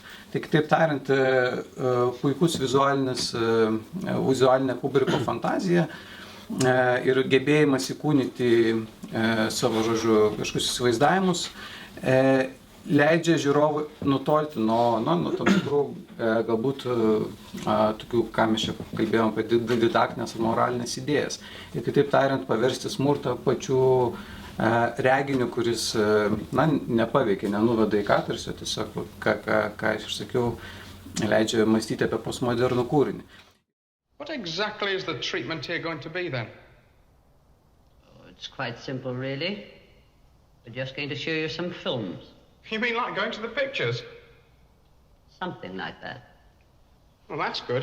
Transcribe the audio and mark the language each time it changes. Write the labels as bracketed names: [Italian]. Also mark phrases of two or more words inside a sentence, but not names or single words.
[Lithuanian] Tai kitaip tariant, puikus vizualinė Kubriko fantazija ir gebėjimas įkūnyti savo, žodžiu, kažkokius įsivaizdavimus leidžia žiūrovui nutolti nuo tam tikrų, galbūt, tokių, ką mes čia kalbėjom apie didaktinės ar moralinės idėjas. Ir kitaip tariant, paversti smurtą pačių reginiu, kuris, nepaveikia, nenuveda į katarsį, tiesiog, ką aš sakiau, leidžia mąstyti apie postmodernų kūrinį. [English] What exactly is the treatment here going to be then? Oh, it's quite simple, really. We're just going to show you some films. You mean like going to the pictures? Something like that. Well, that's good.